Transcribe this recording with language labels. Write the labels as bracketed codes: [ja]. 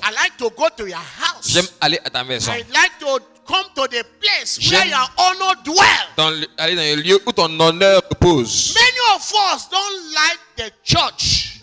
[en] I like to go to your house. [fr] J'aime aller à ta maison. [en] I like to come to the place where [fr] J'aime- [en] your honor dwells. [fr] Aller dans le lieu où ton honneur repose. [en] Many of us don't like the church.